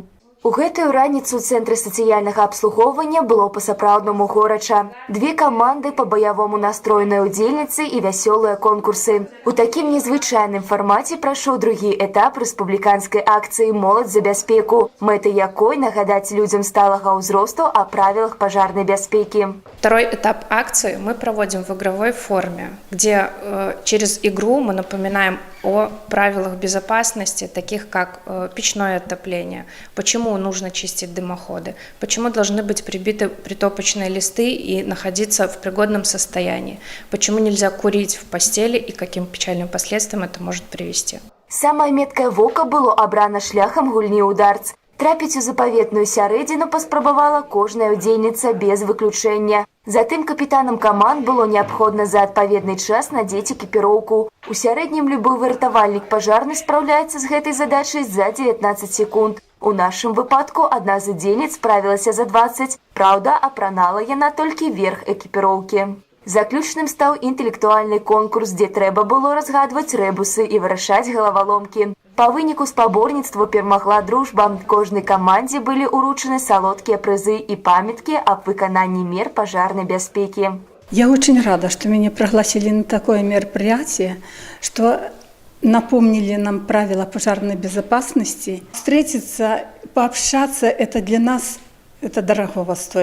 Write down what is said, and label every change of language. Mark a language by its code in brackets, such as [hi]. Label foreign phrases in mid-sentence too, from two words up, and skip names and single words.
[be] У гэтую раніцу ў Цэнтры сацыяльнага абслугоўвання было па-сапраўднаму горача. Две каманды па баявому настроеныя удзельніцы і вясёлыя конкурсы. У такім незвычайным фармаце прайшоў другі этап рэспубліканскай акцыі «Моладзь за бяспеку», мэтай якой нагадаць людзям сталага ўзросту [ru] о правилах пожарной [be] бяспеки. [ru] Второй этап акции мы проводим в игровой форме, где через игру мы напоминаем о правилах безопасности, таких как печное отопление, почему нужно чистить дымоходы, почему должны быть прибиты притопочные листы и находиться в пригодном состоянии, почему нельзя курить в постели и каким печальным последствиям это может привести. [be] Самае меткае вока было абрана шляхам гульні ў дартс. Трапіць у запаветную сярэдзіну паспрабавала кожная удзельніца без выключэння. Затым капітанам каманд было неабходна за адпаведны час надзець экіпіроўку. У сярэднім любы выратавальнік пажарны спраўляецца з гэтай задачай за 19 секунд. У нашым выпадку адна з удзельніц справілася за 20. Праўда, апранала яна толькі верх экіпіроўкі. Заключным стаў інтэлектуальны конкурс, дзе трэба было разгадваць рэбусы і вырашаць галаваломкі. Па выніку спаборніцтва перамагла дружба. Кожнай камандзе былі ўручаны салодкія прызы і памяткі аб выкананні мер пожарной бяспеки. [ru] Я очень рада, что меня пригласили на такое мероприятие, что напомнили нам правила пожарной безопасности. Встретиться, пообщаться, это для нас, это дорогого стоит.